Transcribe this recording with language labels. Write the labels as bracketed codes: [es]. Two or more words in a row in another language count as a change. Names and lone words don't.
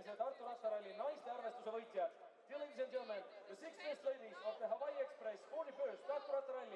[et] Tartu Rattaralli naiste arvestuse võitjad. [en] Dear ladies and gentlemen, the 6 best ladies of the Hawaii Express 41st Tartu Rattaralli.